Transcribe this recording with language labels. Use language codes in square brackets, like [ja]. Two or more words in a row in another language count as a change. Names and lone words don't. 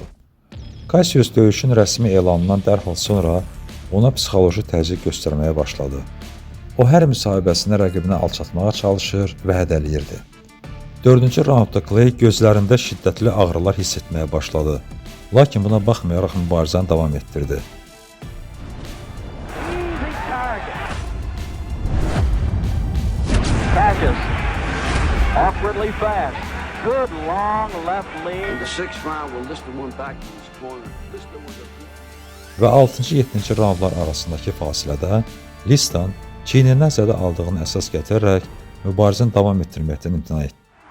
[az] Cassius döyüşün rəsmi elanından dərhal sonra ona psixoloji təzyiq göstərməyə başladı. O hər müsahibəsində rəqibini alçatmağa çalışır və hədələyirdi. 4-cü raundda Clay gözlərində şiddətli ağrılar hiss etməyə başladı. Lakin buna baxmayaraq mübarizəni davam etdirdi. [en] Awkwardly fast. Good long left lead. In the sixth round, will Liston won back to his corner. Liston was a... [az] Və 6-7-ci raundlar arasındakı fasilədə Liston çiyninə zədə aldığını əsas gətirərək mübarizəni davam etdirməkdən imtina etdi.